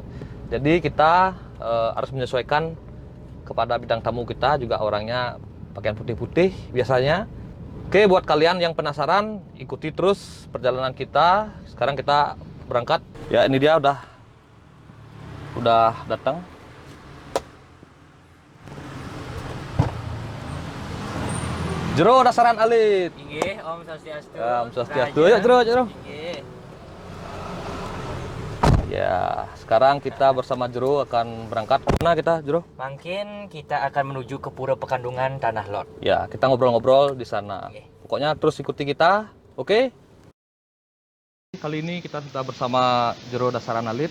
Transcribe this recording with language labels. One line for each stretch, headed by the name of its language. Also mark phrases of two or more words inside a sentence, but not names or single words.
Indonesian: Jadi kita harus menyesuaikan kepada bintang tamu kita, juga orangnya pakaian putih-putih biasanya. Oke, buat kalian yang penasaran, ikuti terus perjalanan kita. Sekarang kita berangkat. Ya, ini dia udah datang. Jero Dasaran Alit.
Balinese: Inggih, Om Swastiastu. Om Swastiastu.
Indonesian: Ayo Jero.
Balinese: Inggih.
Indonesian: Ya, sekarang kita bersama Jero akan berangkat. Mana kita, Jero? Mungkin kita akan menuju ke Pura Pekandungan Tanah Lot. Ya, kita ngobrol-ngobrol di sana. Oke. Pokoknya terus ikuti kita, oke? Kali ini kita sudah bersama Jero Dasaran Alit.